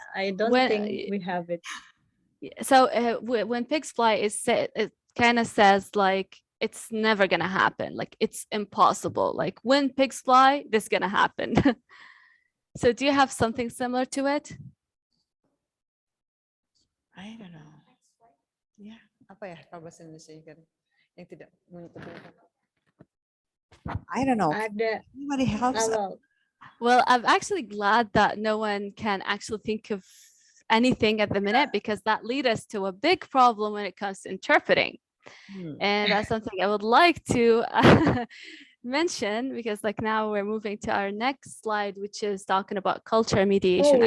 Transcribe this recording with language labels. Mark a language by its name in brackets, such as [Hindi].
[English] I don't think we have it. So when pigs fly, it kind of says like it's never gonna happen. Like it's impossible. Like when pigs fly, this is gonna happen. So do you have something similar to it? I don't know. [Indonesian] Ya, apa ya kalau bahasa Indonesia kan yang tidak mengikuti. [English] I don't know. [Indonesian] Ada. [English] Anybody helps? Well, I'm actually glad that no one can actually think of anything at the minute, because that leads us to a big problem when it comes to interpreting. And that's something I would like to mention, because like now we're moving to our next slide, which is talking about culture mediation